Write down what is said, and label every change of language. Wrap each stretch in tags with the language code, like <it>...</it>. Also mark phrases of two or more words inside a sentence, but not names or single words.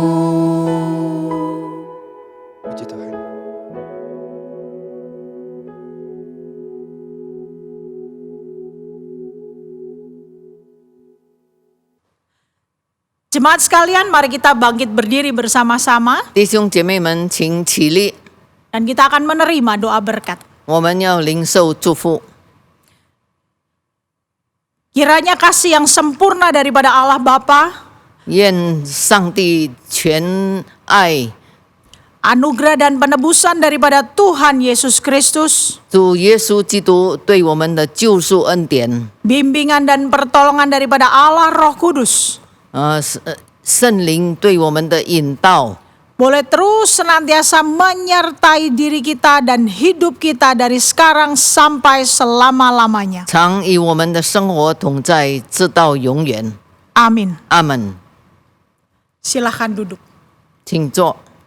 <id>Puji Tuhan. Jemaat sekalian, mari kita bangkit berdiri bersama-sama</id> <zh>弟兄姐妹们，请起立，</zh> <id>dan kita akan menerima doa berkat.</id> <zh>我们要领受祝福。</zh> <id>Kiranya kasih yang sempurna daripada Allah Bapa,</id> <zh>愿上帝全爱、</zh> <id>anugerah dan penebusan daripada Tuhan Yesus Kristus,</id> <zh>主耶稣基督对我们的救赎恩典，</zh> <id>bimbingan dan pertolongan daripada Allah Roh Kudus,</id> <zh>圣灵对我们的引导，</zh> <id>boleh terus senantiasa menyertai diri kita dan hidup kita dari sekarang sampai selama-lamanya.</id> <zh>常与我们的生活同在，直到永远。</zh> <id>Amin.</id> <zh>阿门。</zh> <id>Silahkan duduk.</id> <zh>请坐。</zh>